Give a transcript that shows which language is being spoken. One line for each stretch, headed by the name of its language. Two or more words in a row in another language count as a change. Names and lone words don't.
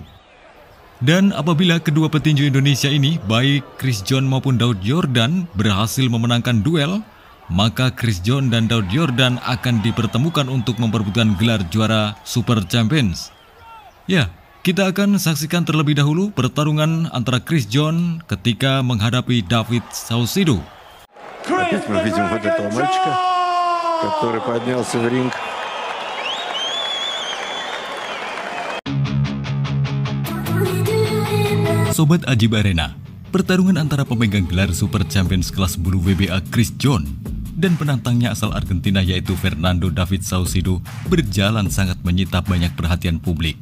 Indonesian: Dan apabila kedua petinju Indonesia ini, baik Chris John maupun Daud Yordan, berhasil memenangkan duel, maka Chris John dan Daud Yordan akan dipertemukan untuk memperebutkan gelar juara Super Champions. Ya, kita akan saksikan terlebih dahulu pertarungan antara Chris John ketika menghadapi David Saucedo.
Russian: Опять мы видим вот этого мальчика, который поднялся в ринг.
Indonesian: Sobat Ajib Arena, pertarungan antara pemegang gelar Super Champions kelas bulu WBA Chris John dan penantangnya asal Argentina yaitu Fernando David Saucedo berjalan sangat menyita banyak perhatian publik.